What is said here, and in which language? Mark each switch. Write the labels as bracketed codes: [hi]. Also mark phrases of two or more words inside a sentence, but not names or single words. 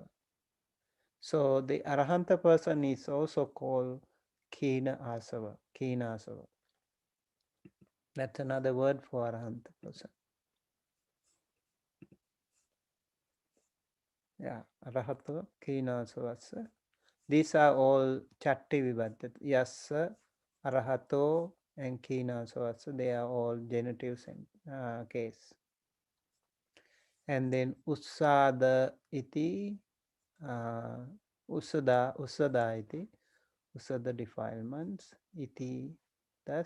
[en] So the arahanta person is also called [pi] kina asava, kina asava. [en] That's another word for arahanta person. Yeah, [pi] arahato, kina asavasa. [en] These are all [pi] chatti vibhatti. Yassa, arahato, [en] and [pi] kina asavasa. [en] They are all genitives in case. And then [pi] usada iti, usada iti, [en] usada defilements, iti, thus.